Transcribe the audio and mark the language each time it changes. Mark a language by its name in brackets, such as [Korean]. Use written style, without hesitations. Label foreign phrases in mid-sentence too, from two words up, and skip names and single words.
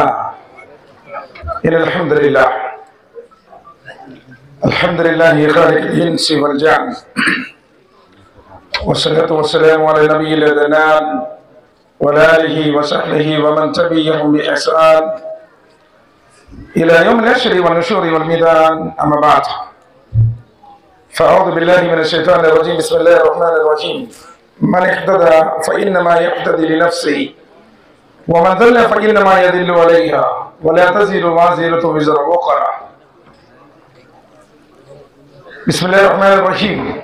[Arabic] الحمد لله الحمد لله خالق الإنس والجان والصلاة والسلام على نبي العدنان وعلى آله وصحبه ومن تبعهم بإحسان إلى يوم الحشر والنشور والميدان. أما بعد. فأعوذ بالله من الشيطان الرجيم. بسم الله الرحمن الرحيم. من اهتدى فإنما يهتدي لنفسه ومن ضل فإنما يضل عليها ولا تزر وازرة وزر أخرى. بسم الله الرحمن الرحيم.